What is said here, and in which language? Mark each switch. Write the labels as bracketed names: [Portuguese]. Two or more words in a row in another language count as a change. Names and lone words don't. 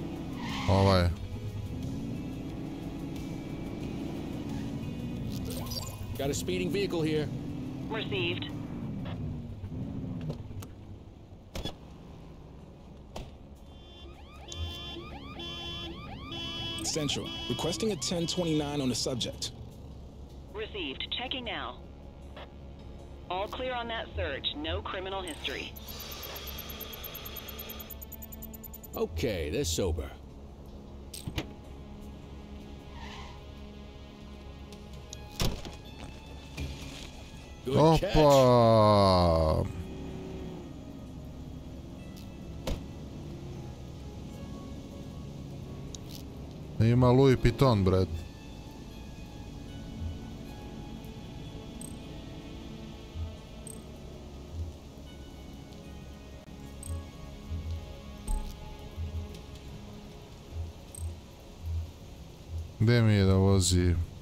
[Serbian] Ovaj. [English] Got a speeding vehicle here. Received. Central, requesting a 1029 on the subject. Received. Checking now. All clear on that search. No criminal history. Okay, they're sober. Good catch. [Serbian] Opa! Ima Louis Vuitton, bret. Gde mi je da vozi?